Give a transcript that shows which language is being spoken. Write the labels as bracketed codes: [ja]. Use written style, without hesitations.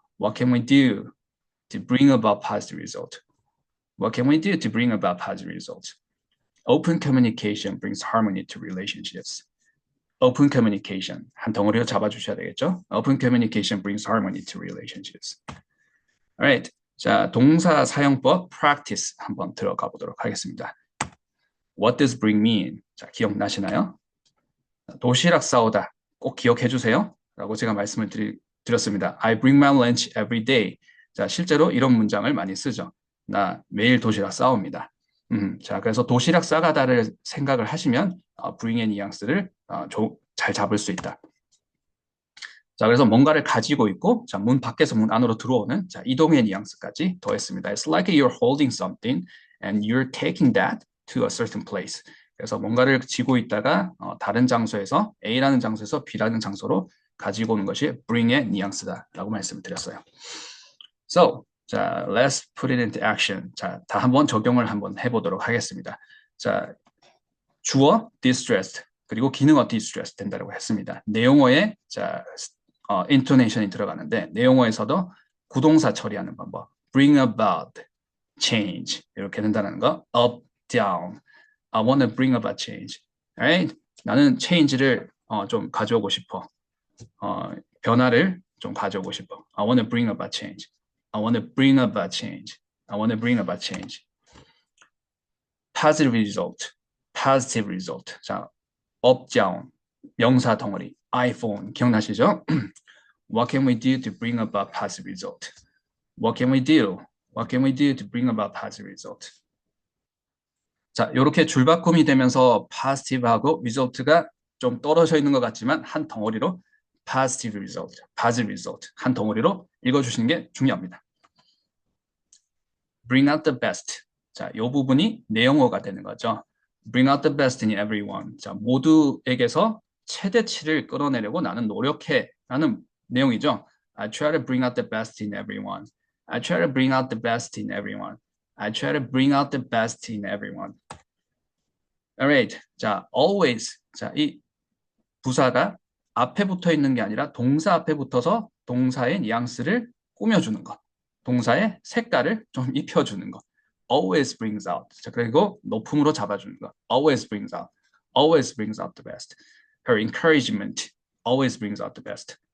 [en] What can we do to bring about positive result? What can we do to bring about positive results? Open communication brings harmony to relationships. Open communication [ko] 한 덩어리로 잡아주셔야 되겠죠? [en] Open communication brings harmony to relationships. Alright. [ko] 자, 동사 사용법 practice 한번 들어가 보도록 하겠습니다. [en] What does bring mean? [ko] 자, 기억나시나요? 도시락 싸오다 꼭 기억해 주세요. 라고 제가 말씀을 드렸습니다. [en] I bring my lunch every day. [ko] 자, 실제로 이런 문장을 많이 쓰죠. 나 매일 도시락 싸옵니다. 자, 그래서 도시락 싸가다를 생각을 하시면 bring의 뉘앙스를 잘 잡을 수 있다. 자, 그래서 뭔가를 가지고 있고, 자, 문 밖에서 문 안으로 들어오는, 자, 이동의 뉘앙스까지 더했습니다. [en] It's like you're holding something and you're taking that to a certain place. [ko] 그래서 뭔가를 쥐고 있다가 다른 장소에서 A라는 장소에서 B라는 장소로 가지고 오는 것이 bring의 뉘앙스다라고 말씀을 드렸어요. [en] So, 자, let's put it into action. [ko] 자, 다 한번 적용을 한번 해보도록 하겠습니다. 자, 주어 distressed 그리고 기능어 distressed 된다고 했습니다. 내용어에 자 intonation이 들어가는데 내용어에서도 구동사 처리하는 방법 bring about, change 이렇게 된다는 거 up, down [en] I want to bring about change right? [ko] 나는 change를 좀 가져오고 싶어 [en] 변화를 좀 가져오고 싶어 I want to bring about change I want to bring about change I want to bring about change positive result positive result 자 up, down [ko] 명사 덩어리 [en] iPhone [ko] 기억나시죠? [en] What can we do to bring about positive result? What can we do? What can we do to bring about positive result? [ko] 자, 이렇게 줄바꿈이 되면서 positive하고 result가 좀 떨어져 있는 것 같지만 한 덩어리로 [en] positive result, positive result [ko] 한 덩어리로 읽어주시는 게 중요합니다. [en] Bring out the best. [ko] 자, 이 부분이 내용어가 되는 거죠. [en] Bring out the best in everyone. [ko] 자, 모두에게서 최대치를 끌어내려고 나는 노력해. 라는 내용이죠. [en] I try to bring out the best in everyone. I try to bring out the best in everyone. I try to bring out the best in everyone. Alright. 자, always. [ko] 자, 이 부사가 앞에 붙어 있는 게 아니라 동사 앞에 붙어서 동사의 뉘앙스를 꾸며주는 것. 동사의 색깔을 좀 입혀주는 것. [en] Always brings out. [ko] 자, 그리고 높음으로 잡아주는 것. [en] Always brings out. Always brings out the best. Her encouragement always brings out the best.